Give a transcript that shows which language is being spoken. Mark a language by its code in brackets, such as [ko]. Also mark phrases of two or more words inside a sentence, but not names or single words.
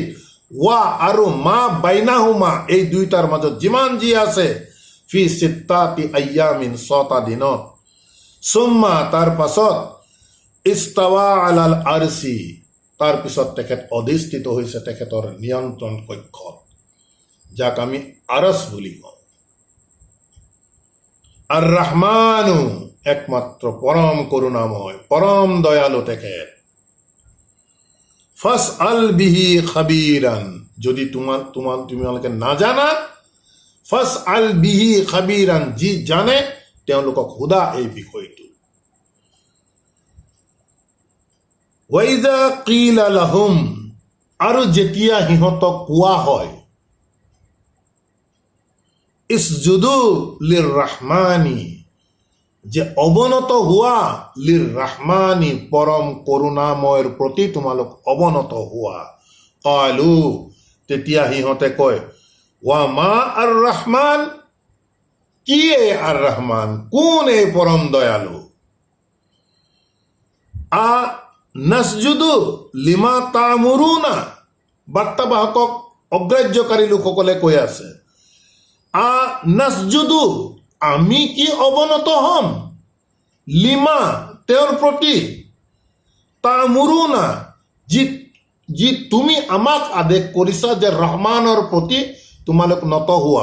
[as] ৱা আৰু [ar] ما بينهما, [as] এই দুইটাৰ মাজত যিমান যি আছে [ar] في ستة أيام [as] 6টা দিনত। সুম্মা, তাৰ পাছত [ar] استوى على العرش, [as] তাৰ পিছত তেখেত অধিষ্ঠিত হৈছে তেখেতৰ নিয়ন্ত্ৰণ কক্ষত, যাক আমি আৰচ বুলি কওঁ। [ar] الرحمن, [as] একমাত্র পরম করুণাময়, পরম দয়ালু তেখেত। [ar] فاسأل به خبيرا, [as] যদি তোমালোকে নাজানা, [ar] فاسأل به خبيرا, [as] যি জানে তেওঁলোকক সোধা এই বিষয়টো। [ar] وإذا قيل لهم, [as] আৰু যেতিয়া সিহঁতক কোৱা হয় [ar] اسجدوا للرحمن, [as] যে অৱনত হোৱা, [ar] للرحمن, [as] পৰম করুণাময়ৰ প্ৰতি তোমালোক অৱনত হোৱা। কালু, তেতিয়া সিহঁতে কয় [ar] وما الرحمن, [as] কি এই [ar] الرحمن, [as] কোন এই পৰম দয়ালু। [ar] أنسجد لما تأمرنا, [as] বাৰ্তাবাহকক অগ্ৰাহ্যকাৰী লোকসকলে কৈ আছে, [ar] أنسجد, [as] আমি কি অৱনত হম, লিমা, তেওঁৰ প্ৰতি, তামুৰুনা, যি তুমি আমাক আদেশ কৰিছা যে ৰহমানৰ প্ৰতি তোমালোক নত হোৱা।